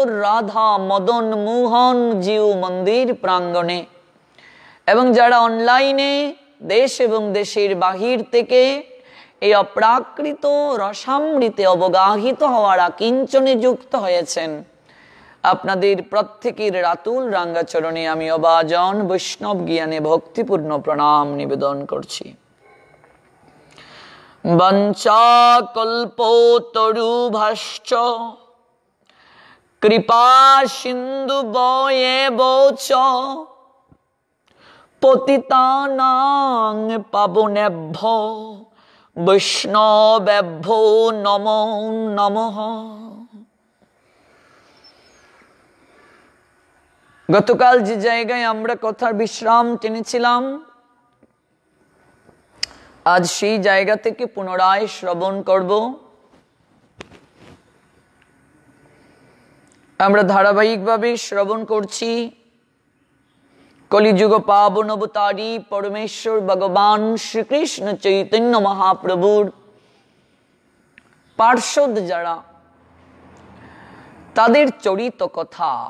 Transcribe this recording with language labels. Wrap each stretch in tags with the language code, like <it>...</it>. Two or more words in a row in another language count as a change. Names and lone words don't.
<bn>রাধা মদন মোহন জিউ মন্দির প্রাঙ্গণে এবং যারা অনলাইনে দেশ এবং দেশের বাহির থেকে এই অপ্রাকৃত রসামৃতে অবগাহিত হওয়ার আকিঞ্চনে যুক্ত হয়েছেন, আপনাদের প্রত্যেকের রাতুল রাঙ্গাচরণে আমি অবাজন বৈষ্ণব জ্ঞানে ভক্তিপূর্ণ প্রণাম নিবেদন করছি।</bn> <sa>বঞ্চা কল্পতরুভাশ্চ কৃপা সিন্ধু বয়েব চ পতিতানাং পাবনেভ্যো বৈষ্ণবেভ্যো নমো নমঃ।</sa> <bn>গতকাল যে জায়গায় আমরা কথার বিশ্রাম টেনেছিলাম, আজ সেই জায়গা থেকে পুনরায় শ্রবণ করব। আমরা ধারাবাহিকভাবে শ্রবণ করছি কলিযুগ পাবন অবতারী পরমেশ্বর ভগবান শ্রীকৃষ্ণ চৈতন্য মহাপ্রভুর পার্ষদ যারা, তাদের চরিত কথা।</bn>